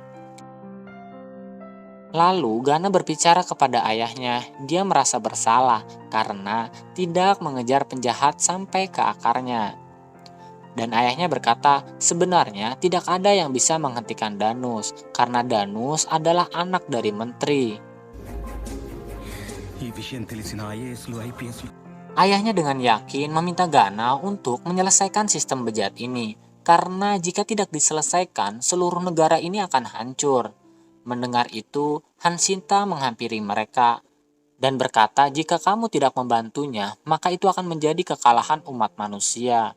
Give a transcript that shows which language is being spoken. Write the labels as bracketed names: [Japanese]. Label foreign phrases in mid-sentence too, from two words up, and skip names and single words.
[Indonesian] Lalu Gana berbicara kepada ayahnya. Dia merasa bersalah karena tidak mengejar penjahat sampai ke akarnya. Dan ayahnya berkata, sebenarnya tidak ada yang bisa menghentikan Danus karena Danus adalah anak dari menteri. [Telugu] ఈ విషయం తెలిసిన ఐఏఎస్లు ఐపీఎస్లు [Indonesian] Ayahnya dengan yakin meminta Gana untuk menyelesaikan sistem bejat ini, karena jika tidak diselesaikan, seluruh negara ini akan hancur. Mendengar itu, Hansinta menghampiri mereka dan berkata, jika kamu tidak membantunya, maka itu akan menjadi kekalahan umat manusia.